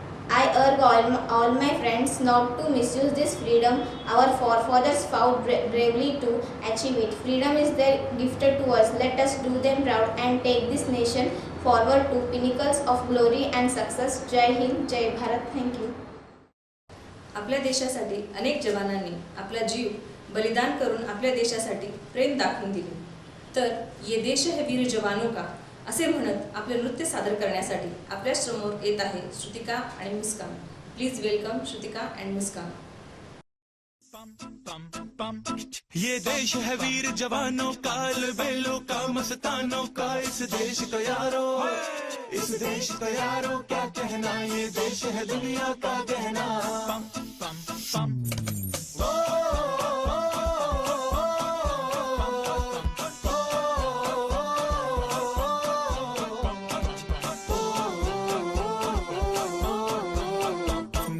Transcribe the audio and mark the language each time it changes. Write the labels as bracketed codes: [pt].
[en] I urge all my friends not to misuse this freedom. Our forefathers fought bravely to achieve it. Freedom is their gifted to us. Let us do them proud and take this nation forward to pinnacles of glory and success. Jai Hind, Jai Bharat. Thank you. [mr] आपल्या देशासाठी अनेक जवानांनी आपला जीव बलिदान करून आपल्या देशासाठी प्रेम दाखवून दिले. तर [hi] ये देश है वीर जवानों का [mr] असे म्हणत आपले नृत्य सादर करण्यासाठी आपल्या समोर येत आहे श्रुतिका आणि मुस्कान. [en] Please welcome Shrutika and Muskaan. [hi] ये देश है वीर जवानों का, बेलों का, मस्तानों का, इस देश का यारो, इस देश का यारो क्या कहना, ये देश है दुनिया का गहना.